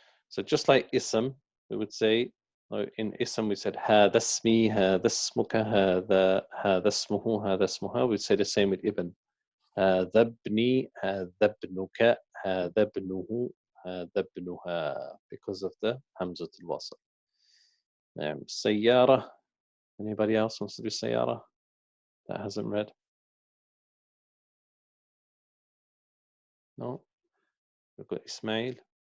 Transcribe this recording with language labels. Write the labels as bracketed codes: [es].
[en] So just like ism, we would say, in ism we said [ar] هذا اسمي, هذا اسمك, هذا اسمه, هذا اسمها. [en] We'd say the same with ibn. [ar] هذا ابني, هذا ابنك, هذا ابنه, هذا ابنها, [en] because of the [ar] hamzat al-wasl. سيارة. [en] Anybody else wants to do سيارة that hasn't read? No? We've got Ismail.